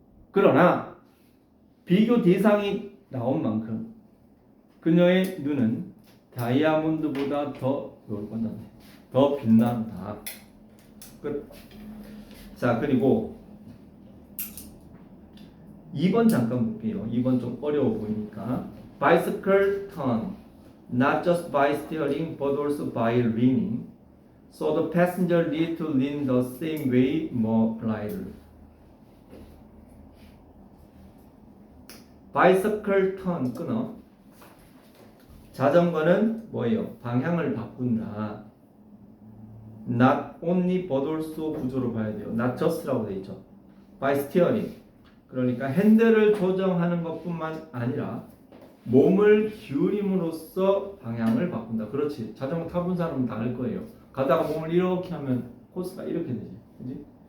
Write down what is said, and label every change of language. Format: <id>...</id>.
<ko>그러나 비교 대상이 나온 만큼 그녀의 눈은 다이아몬드보다 더 빛난다. 끝. 자, 그리고 2번 잠깐 볼게요. 2번 좀 어려워 보이니까.</ko> <en>Bicycle turn, not just by steering but also by leaning. So the passenger need to lean the same way more politely. Bicycle turn 끊어.</en> <ko>자전거는 뭐예요? 방향을 바꾼다. Not only but also 구조로 봐야 돼요. Not just라고 돼 있죠.</ko> <en>By steering.</en> <ko>그러니까 핸들을 조정하는 것뿐만 아니라 몸을 기울임으로써 방향을 바꾼다. 그렇지. 자전거 타본 사람은 다 알 거예요. 가다가 몸을 이렇게 하면 코스가 이렇게 되지. 그지?</ko>